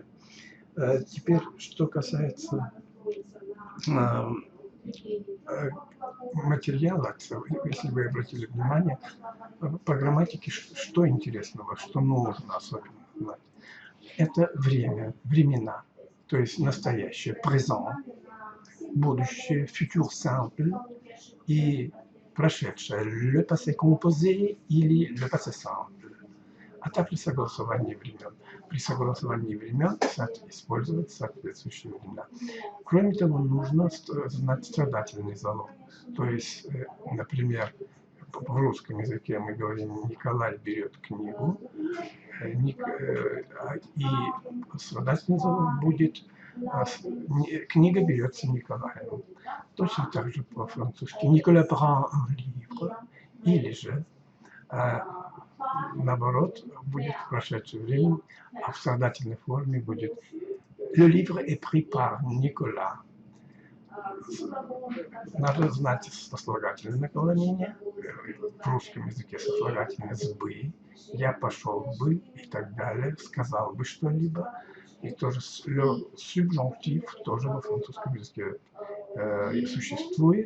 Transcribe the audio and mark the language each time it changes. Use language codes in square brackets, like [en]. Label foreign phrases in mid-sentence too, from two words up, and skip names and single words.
[ru] Теперь, что касается материала, если вы обратили внимание, по грамматике, что интересного, что нужно особенно знать. Это времена, то есть настоящее, présent, будущее, [fr] futur simple [ru] и прошедшее, [fr] le passé composé [ru] или [fr] le passé simple, [ru] а также согласование времен. При согласовании времен использовать соответствующие времена. Кроме того, нужно знать страдательный залог. То есть, например, в русском языке мы говорим «Николай берет книгу», и страдательница будет «Книга берется Николаем». Точно так же по-французски [fr] «Nicolas prend un livre», [ru] или же наоборот, будет в прошедшем времени, а в страдательной форме будет [fr] «Le livre est pris par Nicolas». [ru] Надо знать сослагательное наклонение. В русском языке сослагательное с «бы». Я пошел бы и так далее, сказал бы что-либо. И тоже субжунктив тоже во французском языке существует.